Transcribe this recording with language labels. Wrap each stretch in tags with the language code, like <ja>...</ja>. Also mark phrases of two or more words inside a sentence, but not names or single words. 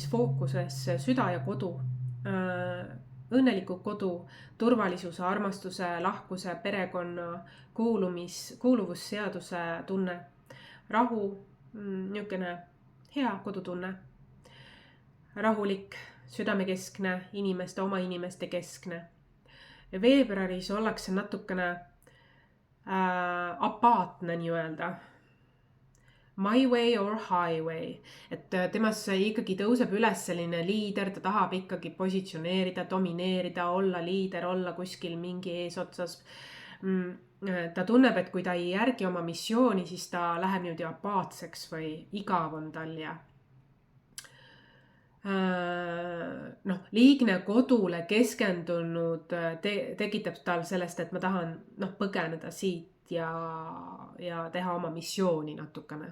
<et>fookuses süda ja kodu, õnneliku kodu, turvalisuse, armastuse, lahkuse, perekonna, kuuluvusseaduse tunne, rahu, niisugune hea kodutunne, rahulik, südamekeskne, oma inimeste keskne. Veebruaris ollakse natukene apaatne nii-öelda.</et> <en>My way or highway,</en> <et>et temas ikkagi tõuseb üles selline liider, ta tahab ikkagi positsioneerida, domineerida, olla liider, olla kuskil mingi eesotsas. Ta tunneb, et kui ta ei järgi oma missiooni, siis ta läheb niimoodi apaatseks või igav on tal ja liigne kodule keskendunud tekitab tal sellest, et ma tahan põgeneda siit ja teha oma missiooni natukene.</et>